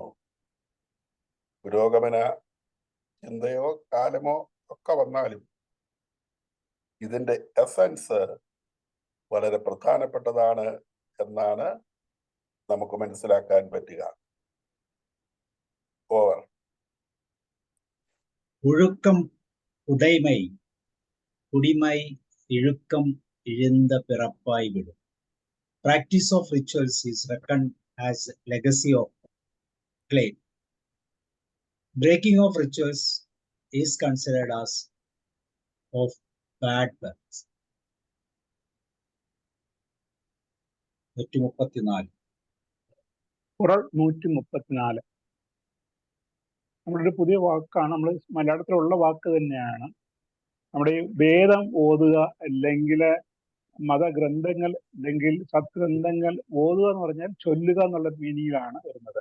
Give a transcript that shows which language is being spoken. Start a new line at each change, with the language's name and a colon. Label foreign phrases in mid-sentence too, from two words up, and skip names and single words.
Malayalam: പുരോഗമന ചിന്തയോ കാലമോ ഒക്കെ വന്നാലും ഇതിന്റെ എസൻസ് വളരെ പ്രധാനപ്പെട്ടതാണ് എന്നാണ് നമുക്ക് മനസ്സിലാക്കാൻ പറ്റുക. ഓവർ.
Tamil: ஒழுக்கம் உடைமை குடிமை இழுக்கம் இழிந்த பிறப்பாய் விடும்.
English: Practice of rituals is reckoned as legacy of claim. Breaking of rituals is considered as of bad birth. 134.
Malayalam: ഖുറാൻ 134. നമ്മുടെ ഒരു പുതിയ വാക്കാണ്. നമ്മൾ മലയാളത്തിലുള്ള വാക്ക് തന്നെയാണ്. നമ്മുടെ ഈ വേദം ഓതുക അല്ലെങ്കിൽ മതഗ്രന്ഥങ്ങൾ അല്ലെങ്കിൽ സത്ഗ്രന്ഥങ്ങൾ ഓതുക എന്ന് പറഞ്ഞാൽ ചൊല്ലുക എന്നുള്ള മീനിങ്ങിലാണ് വരുന്നത്.